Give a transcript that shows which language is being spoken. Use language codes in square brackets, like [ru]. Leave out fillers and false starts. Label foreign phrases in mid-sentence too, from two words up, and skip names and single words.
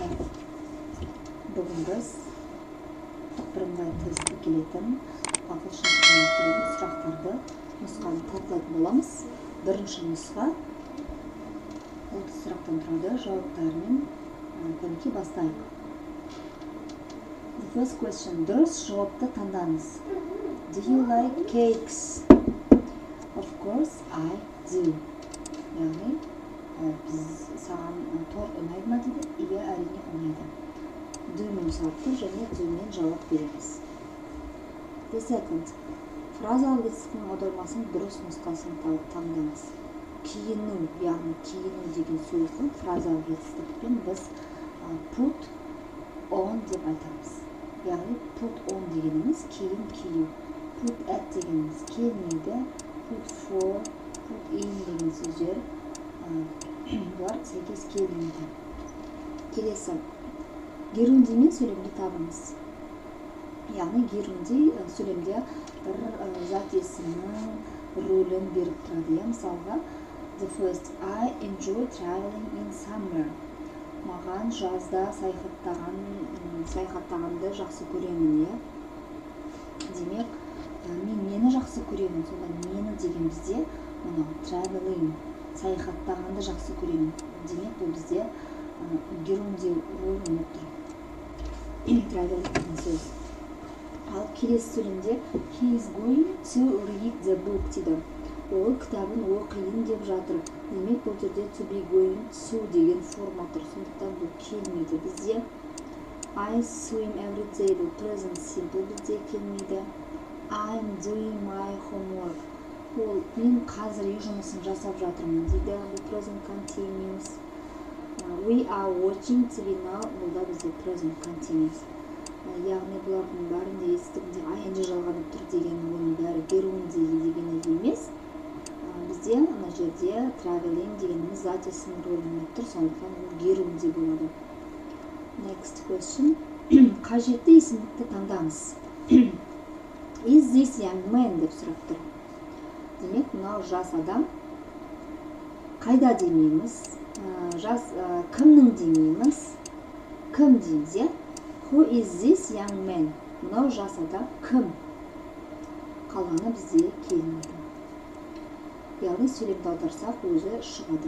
[kk] Бүгін біз бірыңғай тестке келетін ағылшын тіліне келетін сұрақтарды нұсқаны талқылайтын боламыз. Бірінші нұсқа 30 сұрақтан тұрады. Жауаптарымен кәдімгі бастайық. [en] The first question. [kk] Дұрыс жауапты таңдаңыз. [en] Do you like cakes? Of course I do. [kk] Яғни саған торт ұнайды ма дейді? Иә, әрине ұнайды. Дөмен жауапты және дөмен жауап береміз. [en] The second. [kk] Фразалық етістіктің аудармасының дұрыс нұсқасын таңдаңыз. Киіну, яғни киіну деген сөздің фразалық етістікпен біз [en] put on [kk] деп айтамыз. Яғни [en] put on [kk] дегеніміз киім кию. [en] Put at [kk] дегеніміз келмейді. [en] Put for, put in [kk] деген сөздер бұлар сәйкес келмейді. Келесі. Герундимен сөйлемді табыңыз. Яғни герунди сөйлемде бір зат есімнің рөлін беріп тұрады. Мысалға, [en] the first, I enjoy traveling in summer. [kk] Маған жазда саяхаттағанды жақсы көремін, иә. Демек, мен нені жақсы көремін? Сонда нені деген бізде traveling, саяхаттағанды жақсы көремін. Демек, бұл бізде герунди рөлін ойнап тұр. Traveling деген сөз. Ал келесі сөйлемде [en] he is going to read the book [kk] дейді. Ол кітабын оқиын деп жатыр. Демек, бұл жерде [en] to be going to [kk] деген форма тұр. Сондықтан бұл келмейді. [en] Бізде I swim every day. [kk] Бұл [en] present simple [kk] бізде келмейді. [en] I'm doing my homework. [kk] Ол мен қазір үй жұмысын жасап жатырмын дейді. [en] Бұл present continuous. We are watching TV now. [kk] Бұл да бізде [en] present continuous. [kk] Яғни бұлардың бәрінде естігінде ing жалғанып тұр деген оның бәрі герунди деген емес. Бізде ана жерде traveling дегеніміз зат есімнің рөлін ойнап тұр, сондықтан ол герунди болады. [en] Next question. [kk] Қажетті есімдікті таңдаңыз. [en] Is this young man [kk] деп сұрап тұр. Демек, мынау жас адам. Қайда демейміз? Кімнің демейміз? Кім дейміз, е? [en] Who is this young man? [kk] Мынау жас адам кім? Қалғаны бізде келмейді. Яғни сөйлемді аударсақ өзі шығады.